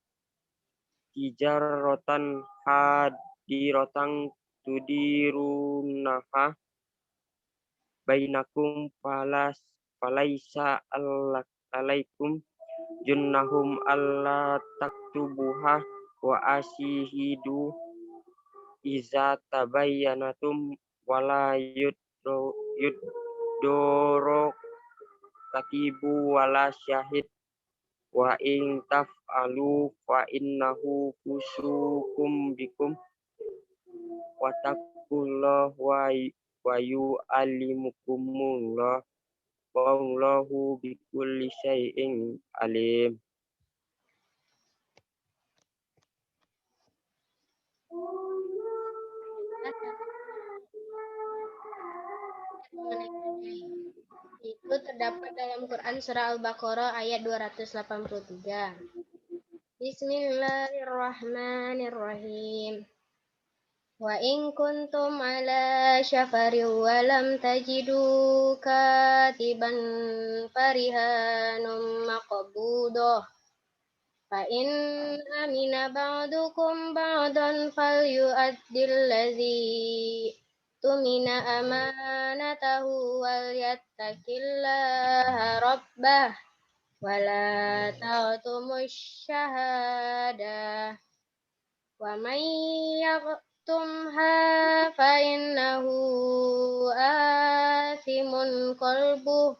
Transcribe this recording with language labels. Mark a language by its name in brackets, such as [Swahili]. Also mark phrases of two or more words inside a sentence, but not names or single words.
[Arabic] تجارة حاضرة تديرونها بينكم فليس عليكم جناح ألا تكتبوها وأشهدوا إذا تبايعتم ولا يضار كاتب ولا شهيد وإن تفعلوا فإنه فسوق بكم واتقوا الله ويعلمكم الله والله بكل شيء عليم. [Indonesian] Itu terdapat dalam Quran surah Al-Baqarah ayat 283. [Arabic] بسم الله الرحمن الرحيم. وإن كنتم على سفر ولم تجدوا كاتبا فرهان مقبوضة فإن أمن بعضكم بعضا فليؤد الذي اؤتمن أمانته وليتق الله ربه ولا تكتموا الشهادة ومن يكتمها فإنه آثم قلبه.